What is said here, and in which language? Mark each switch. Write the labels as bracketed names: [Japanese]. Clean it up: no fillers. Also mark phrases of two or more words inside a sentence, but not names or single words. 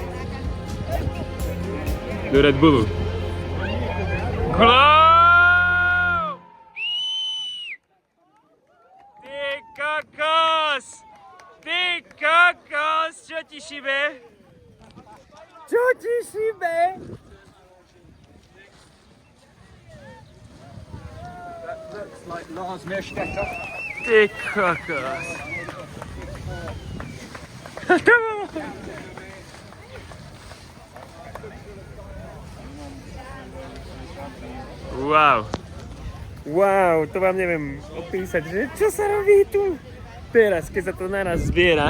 [Slovak] Do Red Bullu. Ty kokos! Ty kokos! Čo ti šibe? Čo ti šibe? [English] Looks like Lars Merstetter. [Slovak] Ty kokos. Wow. Wow, to vám neviem opísať, že čo sa robí tu teraz, keď sa to naraz zbiera.